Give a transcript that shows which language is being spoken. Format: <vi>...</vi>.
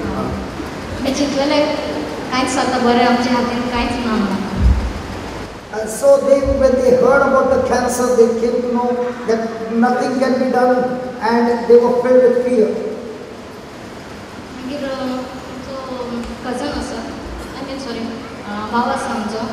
<kok>हांवें चिंतलेलें कांयच जाता बरें आमच्या हातीन कांयच ना म्हणून</kok> <en>And so when they heard about the cancer, they came to know that nothing can be done, and they were filled with fear.</en> <kok>मागीर आमचो कजन आसा</kok> <en>I mean sorry</en> <kok>भाव आसा आमचो</kok>